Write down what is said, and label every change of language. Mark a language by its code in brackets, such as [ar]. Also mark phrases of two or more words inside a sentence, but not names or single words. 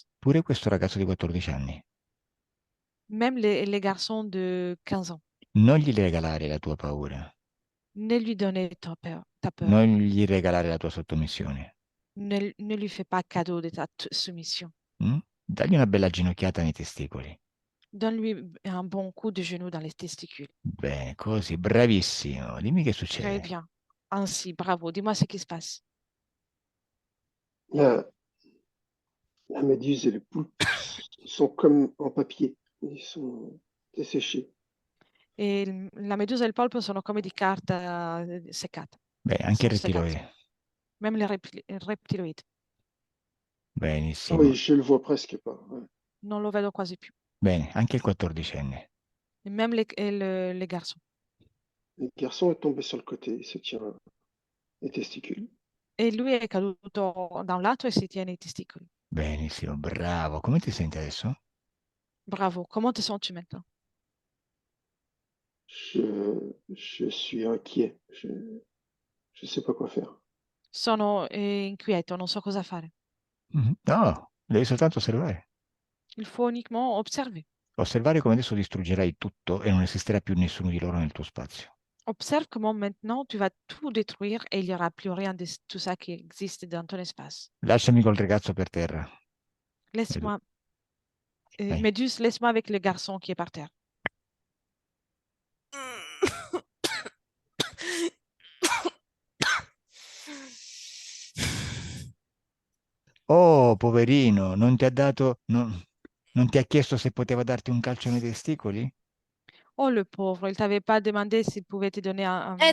[it] Pure questo ragazzo di 14 anni. [fr] Même les garçons de 15 ans. [it] Non gli regalare la tua paura. [fr] Ne lui donnez ta peur. [it] Non gli regalare la tua sottomissione. [fr] Ne lui fais pas cadeau de ta soumission. [it] Dagli una bella ginocchiata nei testicoli. [fr] Donne-lui un bon coup de genou dans les testicules. [it] Bene, così, bravissimo. Dimmi che [fr] Très [it] succede. [fr] bien. Ainsi, bravo. Dis-moi ce qui se passe. La, la méduse et les poulpes sont comme en papier. Ils sont desséchés. [it] E la medusa e il polpo sono come di carta seccata. Bene, anche il Sono seccati. rettiloide. [fr] Même il reptiloide. Ah [it] Benissimo. [fr] oui, je le vois presque pas. Ouais. [it] Non lo vedo quasi più. Bene, anche il 14enne. [fr] Et même les garçons. Le garçon est tombé sur le côté, il se tient les testicules. [it] E lui è caduto da un lato e si tiene i testicoli. Benissimo, bravo. Come ti senti adesso? Bravo. [fr] Comment te sens-tu maintenant? Je suis inquiet. Je sais pas quoi faire. [it] Sono inquieto, non so cosa fare. No, devi soltanto osservare. [fr] Il faut uniquement observer. [it] Osservare come adesso distruggerai tutto e non esisterà più nessuno di loro nel tuo spazio. [fr] Observe comment maintenant tu vas tout détruire et il n'y aura plus rien de tout ça qui existe dans ton espace. [it] Lasciami col ragazzo per terra. [fr] Laisse-moi, [it] Vai. [fr] Méduse, laisse-moi avec le garçon qui est par terre. [it] Oh, poverino, non ti ha dato, non ti ha chiesto se poteva darti un calcio nei testicoli? [fr] Oh, le pauvre, il t'avait pas demandé s'il pouvait te donner un coup de